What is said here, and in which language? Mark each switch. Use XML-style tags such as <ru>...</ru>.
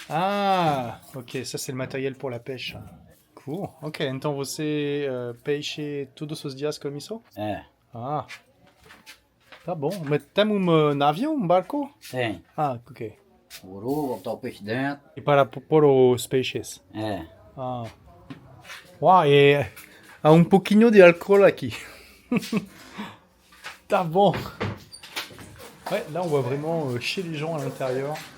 <fr>Ah, ok, ça c'est le matériel pour la pêche.</fr> <pt>Cool, ok, então você peixe todos os dias com isso? É, Ah, tá bom. Mas tem navio, barco? tem. Ah, ok. Uru, botar o peixe dentro. E para pôr os peixes? É. Ah. Uau, e há um pouquinho de álcool aqui. Tá bom.</pt> <fr>Ouais, là on voit vraiment chez les gens à l'intérieur.</fr>